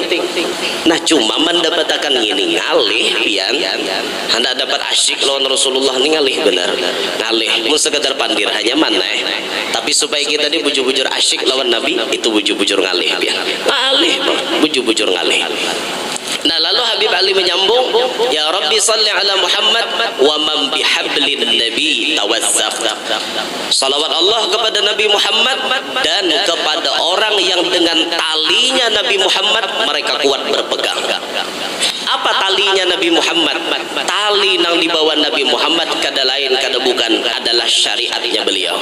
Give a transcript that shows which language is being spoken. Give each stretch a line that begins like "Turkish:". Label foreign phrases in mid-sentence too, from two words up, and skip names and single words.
Banjar: Nah cuma mendapatkan ini ngalih pian, hendak dapat asyik lawan Rasulullah ini ngalih benar, ngalih mun sekedar pandir hanya mana. Tapi supaya kita ini bujur-bujur asyik lawan Nabi, itu bujur-bujur ngalih pian, ngalih bujur-bujur ngalih.
Arabic: Nah lalu Habib Ali menyambung, يا رب صل على محمد ومن بحبل النبي توثق.
Indonesian: Salawat Allah kepada Nabi Muhammad dan kepada orang yang dengan talinya Nabi Muhammad mereka kuat berpegang. Apa talinya Nabi Muhammad? Tali yang dibawa Nabi Muhammad kada lain kada bukan adalah syariatnya beliau.